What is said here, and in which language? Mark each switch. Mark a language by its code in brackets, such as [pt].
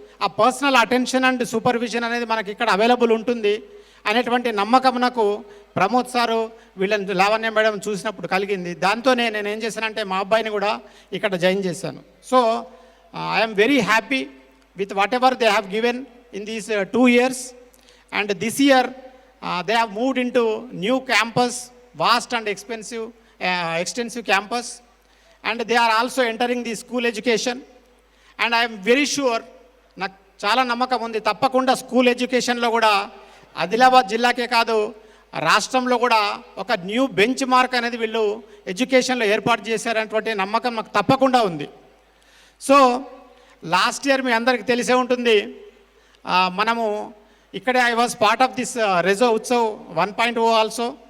[te] ఆ personal attention and supervision అనేది మనకి ఇక్కడ అవైలబుల్ ఉంటుంది అనేటువంటి నమ్మకం నాకు ప్రమోద్ సారు వీళ్ళని లావణ్య మేడం చూసినప్పుడు కలిగింది. దాంతోనే నేను ఏం చేశానంటే మా అబ్బాయిని కూడా ఇక్కడ జాయిన్ చేశాను. [en] So I'm very happy with whatever they have given in these 2 years. And this year they have moved into new campus, vast and extensive campus, and they are also entering the school education. And I am very sure, [te] నాకు చాలా నమ్మకం ఉంది తప్పకుండా school ఎడ్యుకేషన్లో కూడా ఆదిలాబాద్ జిల్లాకే కాదు రాష్ట్రంలో కూడా ఒక న్యూ బెంచ్ మార్క్ అనేది వీళ్ళు ఎడ్యుకేషన్లో ఏర్పాటు చేశారనేటువంటి నమ్మకం నాకు తప్పకుండా ఉంది. [en] so last year [te] మీ అందరికీ తెలిసే ఉంటుంది, మనము ఇక్కడే [en] I was part of this Rezo Utsav 1.0 also.